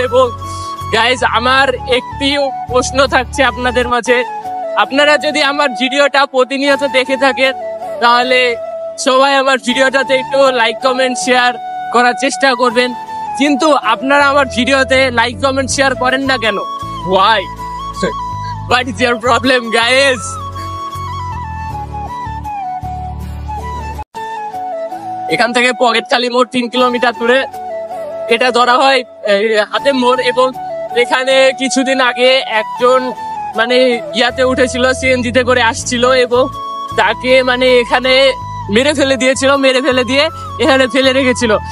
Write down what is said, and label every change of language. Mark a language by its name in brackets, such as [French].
[Bangla] এবং গাইজ, আমার একটি প্রশ্ন থাকছে আপনাদের মাঝে, আপনারা যদি আমার ভিডিওটা প্রতিনিয়ত দেখে থাকেন তাহলে সবাই আমার ভিডিওটাতে একটু লাইক, কমেন্ট, শেয়ার করার চেষ্টা করবেন। কিন্তু আপনারা আমার ভিডিওতে লাইক, কমেন্ট, শেয়ার করেন না কেন? [English] Why? What is your problem, guys? [Bangla] এখান থেকে পকেটখালি মোড় 3 কিলোমিটার দূরে, এটা ধরা হয় হাতে মোড়। এবং এখানে কিছুদিন আগে একজন ইয়াতে উঠেছিল, সিএনজিতে করে আসছিল এবং তাকে এখানে মেরে ফেলে দিয়ে এখানে ফেলে রেখেছিল।